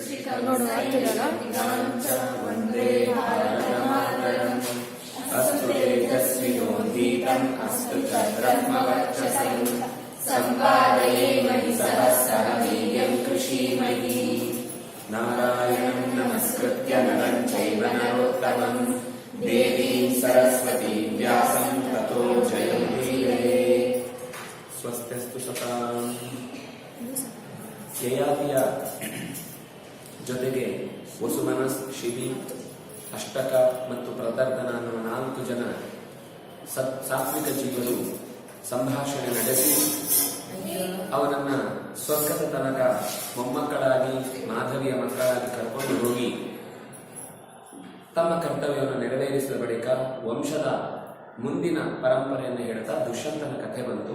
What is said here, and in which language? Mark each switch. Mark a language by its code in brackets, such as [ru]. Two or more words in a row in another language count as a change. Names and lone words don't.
[kn] ನೋಡು ಆಗ್ತಿದಲ್ಲ. [sa] ವಂದೇ ಭಾರತಮಾತರಂ. ಅಸ್ತು ತೇಜಸ್ವಿನೋದೀತಂ ಅಸ್ತು ಬ್ರಹ್ಮವರ್ಚಸಂ. ಸಂಪಾದಯೇಮಹಿ ಸಹಸ್ರಃ ವೀರ್ಯಂ ಕೃಷೀಮಹಿ. ನಾರಾಯಣಂ ನಮಸ್ಕೃತ್ಯ ನರಂ ಚೈವ ನರೋತ್ತಮಂ ದೇವೀಂ ಸರಸ್ವತೀಂ ವ್ಯಾಸಂ ತತೋ ಜಯಮುದೀರಯೇ. ಸ್ವಸ್ತ್ಯಸ್ತು ಸತಾಂ. [kn] ಯಯಾತಿಯ ಜೊತೆಗೆ ವಸುಮನಸ್, ಶಿವಿ, ಅಷ್ಟಕ ಮತ್ತು ಪ್ರದರ್ಧನ ಅನ್ನುವ 4 ಜನ ಸಾತ್ವಿಕ ಜೀವರು ಸಂಭಾಷಣೆ ನಡೆಸಿ ಅವನನ್ನ ಸ್ವರ್ಗದ ತನಕ ಮೊಮ್ಮಕ್ಕಳಾಗಿ ಮಾಧವಿಯ ಮಕ್ಕಳಾಗಿ ಕರ್ಕೊಂಡು ಹೋಗಿ ತಮ್ಮ ಕರ್ತವ್ಯವನ್ನು ನೆರವೇರಿಸಿದ ಬಳಿಕ ವಂಶದ ಮುಂದಿನ ಪರಂಪರೆಯನ್ನು ಹೇಳ್ತಾ ದುಷ್ಯಂತನ ಕಥೆ ಬಂತು.